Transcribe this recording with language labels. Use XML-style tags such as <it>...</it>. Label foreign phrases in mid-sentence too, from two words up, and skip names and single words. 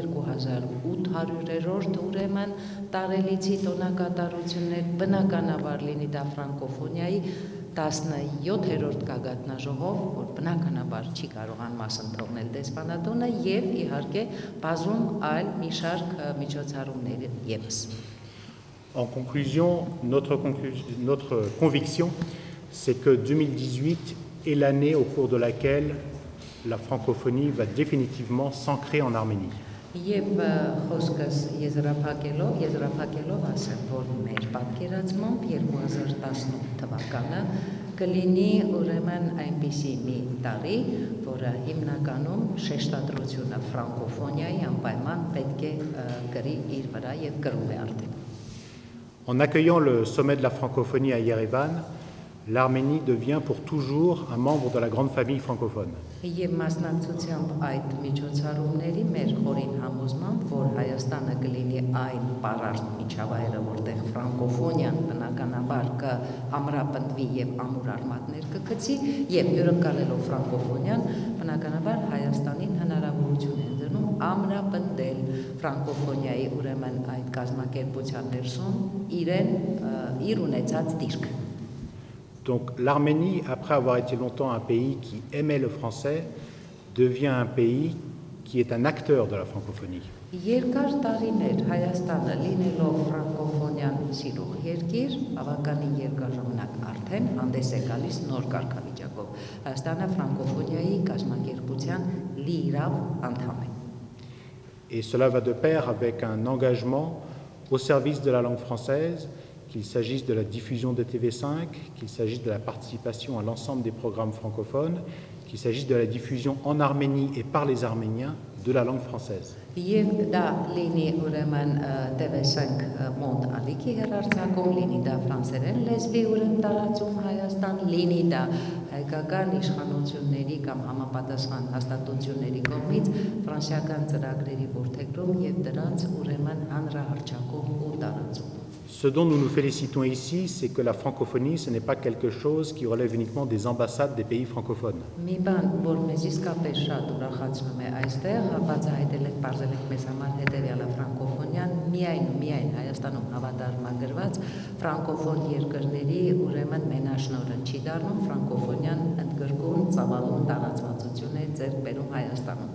<hy>2800-րդ ուրեմն տարելիցի տոնակատարություններ, բնականաբար լինի դա ֆրանկոֆոնիայի 17-րդ գագաթնաժողով, որ բնականաբար չի կարողան մասն թողնել դեսպանատունը եւ իհարկե բազում այլ մի շարք միջոցառումներ եւս։</hy> <fr>En conclusion, notre conviction, c'est que 2018 est l'année au cours de laquelle la francophonie va définitivement s'ancrer en Arménie.</fr> <hy>Եվ խոսքս եզրափակելով ասեմ, որ մեր պատկերացմամբ 2018 թվականը կլինի ուրեմն այնպիսի մի տարի, որը հիմնականում շեշտադրությունը ֆրանկոֆոնիայի անպայման պետք է կրի իր վրա եւ կրում է արդեն։</hy> <fr>En accueillant le sommet de la francophonie à Yerevan, l'Arménie devient pour toujours un membre de la grande famille francophone.</fr> <hy>Եվ մասնակցությամբ այդ միջոցառումների մեր խորին համոզմամբ, որ Հայաստանը կլինի այն պարարտ միջավայրը, որտեղ ֆրանկոֆոնիան բնականաբար կամրապնդվի եւ ամուր արմատներ կգցի, եւ հյուրընկալելով ֆրանկոֆոնիան, բնականաբար Հայաստանին հնարավորություն են դնում ամրապնդել ֆրանկոֆոնիայի ուրեմն այդ կազմակերպության ներսում իր ունեցած դիրքը։</hy> <fr>Donc l'Arménie, après avoir été longtemps un pays qui aimait le français, devient un pays qui est un acteur de la francophonie.</fr> <hy>Երկար տարիներ Հայաստանը լինելով ֆրանկոֆոնիան սիրող երկիր, բավականին երկար ժամանակ արդեն հանդես է գալիս նոր կարգավիճակով։ Հայաստանը ֆրանկոֆոնիայի կազմակերպության լիիրավ անդամ է։</hy> <fr>Et cela va de pair avec un engagement au service de la langue française, qu'il s'agisse de la diffusion de TV5, qu'il s'agisse de la participation à l'ensemble des programmes francophones, qu'il s'agisse de la diffusion en Arménie et par les Arméniens de la langue française.</fr> <hy>Եվ դա լինի ուրեմն TV5 մոտ ալիքի հեռարձակում, լինի դա ֆրանսերեն լեզվի ուրեմն տարածում Հայաստան, լինի դա հայկական իշխանությունների կամ համապատասխան հաստատությունների կողմից ֆրանսիական ծրագրերի որդեգրում եւ դրանց ուրեմն հանրահռչակում ու տարածում։</hy> <fr>Ce dont nous nous félicitons ici, c'est que la francophonie, ce n'est pas quelque chose qui relève uniquement des ambassades des pays francophones.</fr> <hy>Մի բան, որ մեզ իսկապես շատ ուրախացնում է այստեղ, բացահայտել եք, բարձել եք մեզ համար հետևյալը ֆրանկոֆոնիան միայն Հայաստանում հավատարմագրված ֆրանկոֆոն երկրների ուրեմն մենաշնորհը չի դառնում, ֆրանկոֆոնիան ընդգրկուն ծավալուն տարածվածություն է ձեռք բերում Հայաստանում։</hy>